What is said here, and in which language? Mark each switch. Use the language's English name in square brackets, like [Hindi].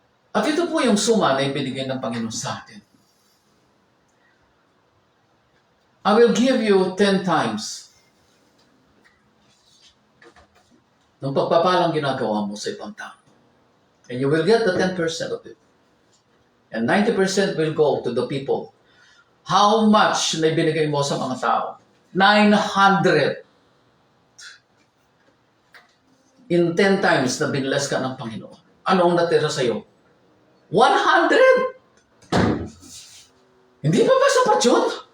[Filipino] At ito po yung suma na ibinigay ng Panginoon sa atin. [English] I will give you 10 times [Filipino] ng pagpapalang ginagawa mo sa ibang tao. [English] And you will get the 10% of it. And 90% will go to the people. How much [Filipino] na ibinigay mo sa mga tao? 900. [English] In 10 times [Filipino] na binless ka ng Panginoon. Ano ang natira sa iyo? 100! Hindi pa ba sapat yun?